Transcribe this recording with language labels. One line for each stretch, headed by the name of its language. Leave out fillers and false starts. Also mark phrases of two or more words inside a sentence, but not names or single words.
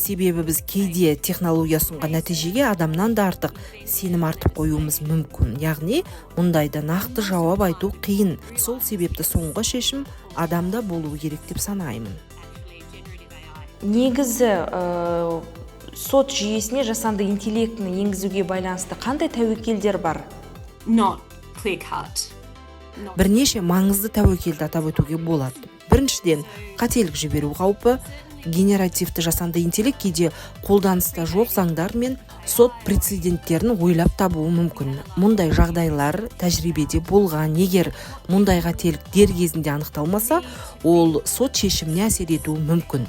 Kazakh: Себебі біз кейде технология ұсынған нәтижеге адамнан да артық сенім артып қоюымыз мүмкін. Яғни, мұндайда нақты жауап айту қиын. Сол себепті соңғы шешім адамда болуы керек деп санаймын. Негізі сот жүйесіне жасанды интеллектіні енгізуге байланысты қандай тәуекелдер бар?
English: Not clear cut.
Kazakh: Бірнеше маңызды тәуекелді атап өтуге болады. Біріншіден, қателік жіберу қаупі. Генеративті жасанды интеллект кейде қолданыста жоқ заңдар мен сот прецеденттерін ойлап табуы мүмкін. Мұндай жағдайлар тәжірибеде болған. Егер мұндай қателік дер кезінде анықталмаса, ол сот шешіміне әсер етуі мүмкін.